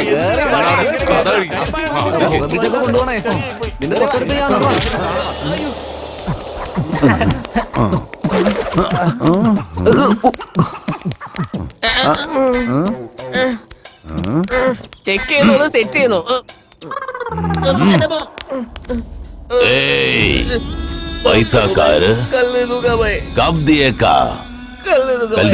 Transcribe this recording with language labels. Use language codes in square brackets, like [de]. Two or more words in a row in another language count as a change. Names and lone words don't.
[ml] ശ്രദ്ധിച്ചൊക്കെ കൊണ്ടുപോണേ. നിന്റെ തൊട്ടടുത്ത് ഞാനുണ്ടോ? ചെക്ക് ചെയ്യുന്നു, സെറ്റ് ചെയ്യുന്നു. [hi] पैसा कर कल दे दूंगा भाई, कब दिए का कल दे दूंगा भाई.